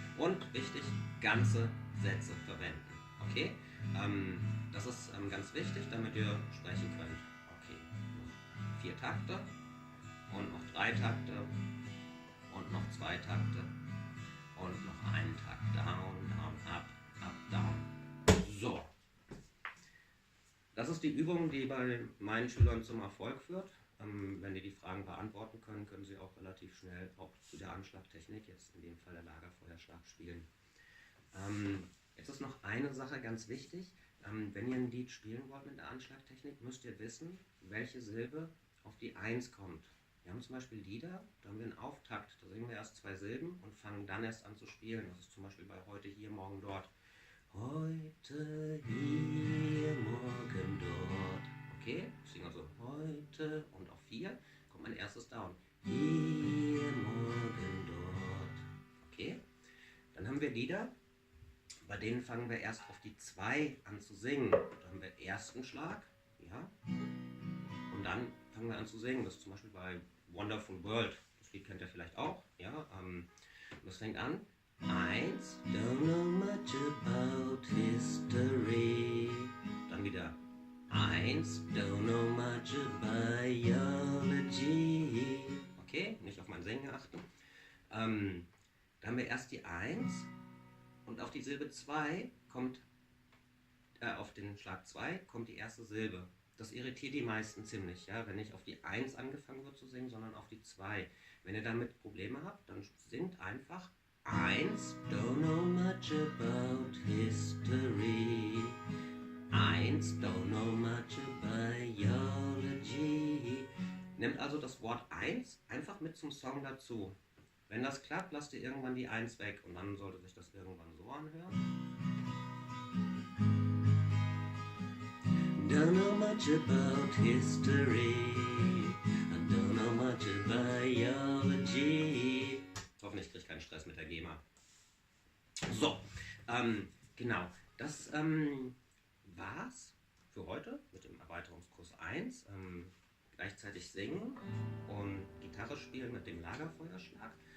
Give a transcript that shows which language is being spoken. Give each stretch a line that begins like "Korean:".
German: Und wichtig, ganze Sätze verwenden. Okay? Das ist ganz wichtig, damit ihr sprechen könnt. Okay. 4 Takte. Und noch 3 Takte und noch 2 Takte und noch einen Takt. Down, down, up, up, down. So. Das Das ist die Übung, die bei meinen Schülern zum Erfolg führt. Wenn die die Fragen beantworten können, können sie auch relativ schnell auch zu der Anschlagtechnik, jetzt in dem Fall der Lagerfeuerschlag, spielen. Jetzt ist noch eine Sache ganz wichtig. Wenn ihr ein Lied spielen wollt mit der Anschlagtechnik, müsst ihr wissen, welche Silbe auf die 1 kommt. Wir haben zum Beispiel Lieder, da haben wir einen Auftakt, da singen wir erst 2 Silben und fangen dann erst an zu spielen. Das ist zum Beispiel bei heute hier, morgen dort. Heute hier, morgen dort. Okay, ich singe also heute und auf 4 kommt mein erstes Down. Hier, morgen dort. Okay, dann haben wir Lieder, bei denen fangen wir erst auf die 2 an zu singen. Da haben wir ersten Schlag, ja, und dann fangen wir an zu singen. Das ist zum Beispiel bei Wonderful World. Das Lied kennt ihr vielleicht auch, ja. Und das fängt an.
English: 1, don't know much about history.
German: Dann wieder
English: 1, don't know much about biology.
German: Okay, nicht auf mein Singen achten. Dann haben wir erst die 1 und auf die Silbe 2 kommt, auf den Schlag 2 kommt die erste Silbe. Das irritiert die meisten ziemlich, ja, wenn nicht auf die 1 angefangen wird zu singen, sondern auf die 2. Wenn ihr damit Probleme habt, dann singt einfach 1,
English: don't know much about history. 1, don't know much about biology.
German: Nehmt also das Wort 1 einfach mit zum Song dazu. Wenn das klappt, lasst ihr irgendwann die 1 weg und dann sollte sich das irgendwann so anhören.
English: Don't know much about history. I don't know much about biology.
German: Hoffentlich kriege ich keinen Stress mit der GEMA. So, genau. Das war's für heute mit dem Erweiterungskurs 1. Gleichzeitig singen und Gitarre spielen mit dem Lagerfeuerschlag.